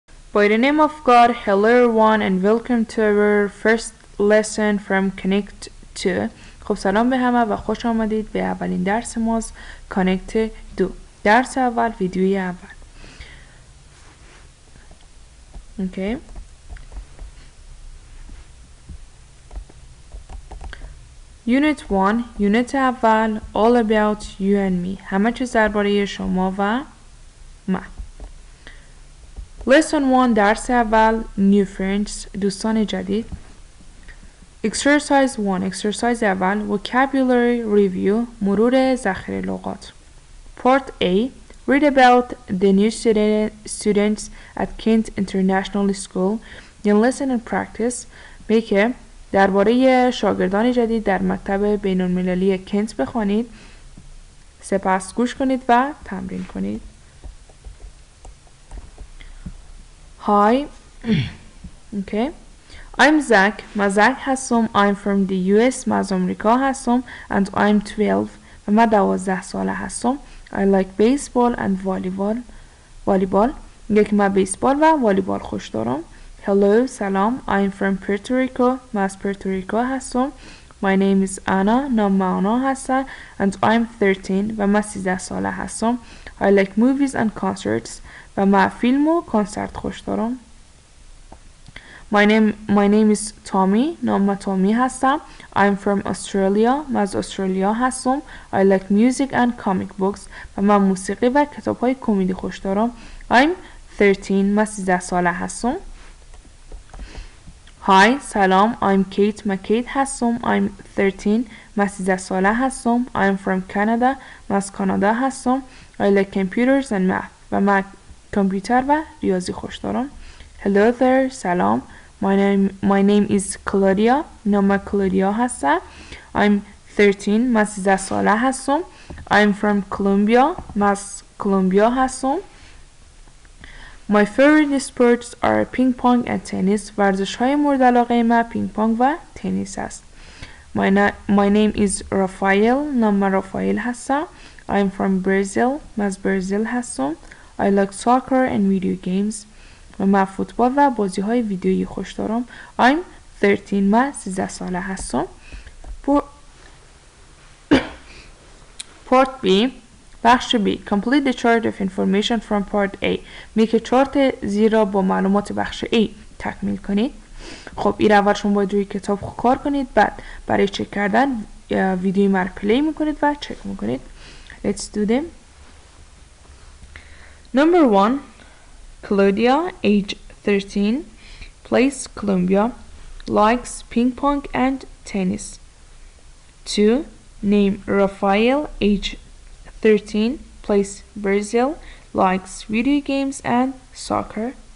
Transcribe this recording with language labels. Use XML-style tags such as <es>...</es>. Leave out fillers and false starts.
<en>By the name of God, hello everyone and welcome to our first lesson from Connect 2.</en> <fa>خب سلام به همه و خوش آمدید به اولین درس ماست Connect 2. درس اول ویدیوی اول.</fa> <en>Okay. Unit 1 Unit اول All about you and me.</en> <fa>همه چیز درباره شما و من.</fa> <en>Lesson 1</en> <fa>درس اول</fa> <en>New friends</en> <fa>دوستان جدید.</fa> <en>Exercise 1 Exercise اول Vocabulary review</en> <fa>مرور ذخیره لغات.</fa> <en>Part A Read about the new students at Kent International School. Then listen and practice.</en> <fa>میگه درباره شاگردان جدید در مکتب بین‌المللی کنت بخوانید. سپس گوش کنید و تمرین کنید.</fa> <en>Hi. Okay. I'm Zach.</en> <fa>من زک هستم.</fa> <en>I'm from the US.</en> <fa>من از آمریکا هستم.</fa> <en>And I'm 12.</en> <fa>و من 12 ساله هستم.</fa> <en>I like baseball and volleyball.</en> <fa>میگه که من بیسبال و والیبال خوش دارم.</fa> <en>Hello,</en> <fa>سلام.</fa> <en>I'm from Puerto Rico.</en> <fa>من از پورتوریکو هستم.</fa> <en>My name is Anna.</en> <fa>نام آنا هستم.</fa> <en>And I'm 13.</en> <fa>و من 13 ساله هستم.</fa> <en>I like movies and concerts.</en> <fa>و من فیلم و کنسرت خوش دارم.</fa> <en>My name is Tommy.</en> <fa>نام من تومی هستم.</fa> <en>I'm from Australia.</en> <fa>من از استرالیا هستم.</fa> <en>I like music and comic books.</en> <fa>و من موسیقی و کتاب های کمدی خوش دارم.</fa> <en>I'm 13.</en> <fa>من 13 ساله هستم.</fa> <en>Hi,</en> <fa>سلام.</fa> <en>I'm Kate.</en> <fa>من کیت هستم.</fa> <en>I'm 13.</en> <fa>من 13 ساله هستم.</fa> <en>I'm from Canada.</en> <fa>من از کانادا هستم.</fa> <en>I like computers and math.</en> <fa>و من کامپیوتر و ریاضی خوش دارم.</fa> <en>Hello there.</en> <fa>سلام.</fa> <en>My name is Claudia.</en> <fa>نام من کلودیا هستم.</fa> <en>I'm 13.</en> <fa>من 13 ساله هستم.</fa> <en>I'm from Colombia.</en> <fa>من از کلمبیا هستم.</fa> <en>My favorite sports are ping pong and tennis.</en> <fa>ورزش های مورد علاقه من پینگ پونگ و تنیس است.</fa> <en>My name is Rafael.</en> <fa>نام من رافائل هستم.</fa> <en>I'm from Brazil.</en> <fa>من از برزیل هستم.</fa> <en>I like soccer and video games.</en> <fa>و من فوتبال و بازی های ویدیویی خوش دارم.</fa> <en>I'm 13.</en> <fa>من 13 ساله هستم.</fa> <en>Part B بخش B Complete the chart of information from part A.</en> <fa>میگه چارت زیرا با معلومات بخش A تکمیل کنید. خب این اول شما باید روی کتاب کار کنید. بعد برای چک کردن ویدیوی من پلی میکنید و چک میکنید.</fa> <en>Let's do them. Number 1 Claudia, age 13, place Colombia, likes ping pong and tennis. 2 Name Rafael, age 13, place Brazil, likes video games and soccer.</en>